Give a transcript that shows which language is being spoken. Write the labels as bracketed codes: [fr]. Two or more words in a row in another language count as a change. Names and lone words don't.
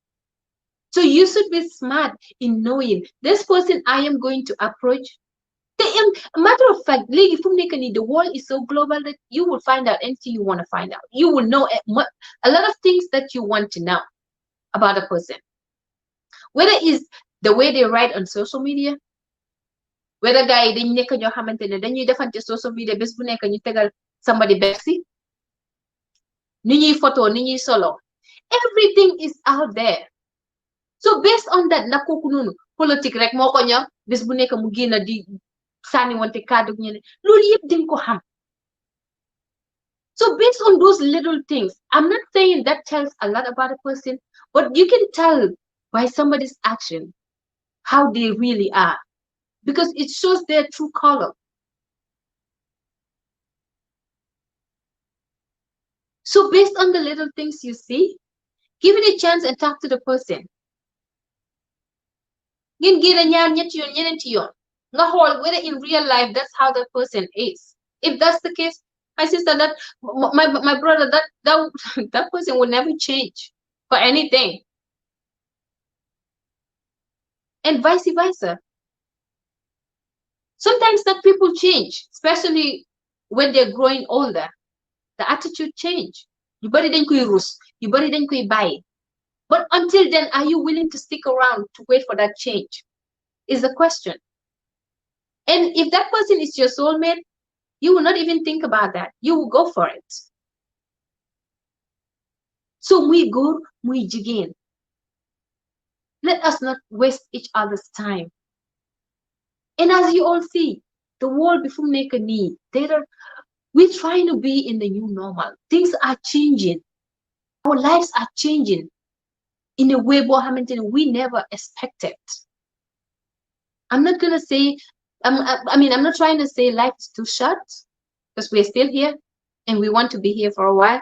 [en] So you should be smart in knowing this person I am going to approach. Te matter of fact, the world is so global that you will find out anything you want to find out. You will know a lot of things that you want to know about a person. Whether it's the way they write on social media, whether [wo] gars yi dañ nekk ñoo xamante ne dañuy defante [en] social media [wo] bés bu nekk ñu tegal somebody Bercy, ni ñuy photo, ni ñuy solo, [en] everything is out there. So based on that [wo] nag kooku noonu politique rek moo ko ñor bés bu nekk mu génn di sànni wante kàddu ñeneen loolu yëpp dañ ko xam. [en] So based on those little things, I'm not saying that tells a lot about a person, but you can tell by somebody's action how they really are, because it shows their true color. So based on the little things you see, give it a chance and talk to the person. [wo] Ngeen génn ñaar ñetti yoon ñeneenti yoon nga xool [en] whether in real life that's how that person is. If that's the case, my sister, that my brother, that person will never change for anything, and vice versa. Sometimes that people change, especially when they're growing older. The attitude change. [wo] You bari dañ koy rus, you bari dañ koy bàyyi. [en] But until then, are you willing to stick around to wait for that change? Is the question. And if that person is your soulmate, you will not even think about that. You will go for it. So [wo] muy góor muy jigéen, [en] let us not waste each other's time. And as you all see, the world before [wo] nekk nii, [en] we're trying to be in the new normal. Things are changing. Our lives are changing in a way we never expected. I'm not gonna say, I'm not trying to say life is too short, because we're still here and we want to be here for a while.